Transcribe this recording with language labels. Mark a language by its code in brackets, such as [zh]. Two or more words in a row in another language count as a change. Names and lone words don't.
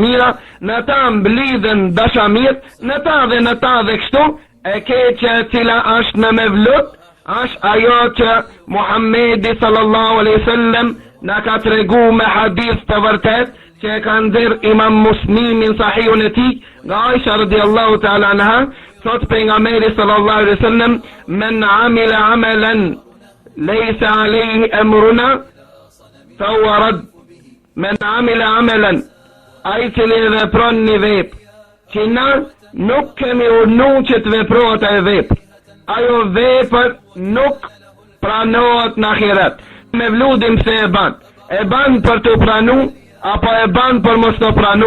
[sq] mira, në ta mblidhen dashamir, në ta dhe kështu, e keqe cila është në mevlut, është ajo që Muhammedi [ar] صلى الله عليه وسلم [sq] na ka tregu me hadith të vërtet, që e ka nxjerr Imam Muslimin sahihun e tij, nga Aisha [ar] رضي الله تعالى عنها, [sq] thot pejgamberi [ar] صلى الله عليه وسلم, من عمل عملا ليس عليه أمرنا فهو رد. من عمل عملا, [sq] ai që vepron një vepër që na nuk kemi urnu që të veprohet ai vepër, ajo vepër nuk pranohet në ahiret. Mevludin pse e ban për të pranu, apo e ban për mos të pranu.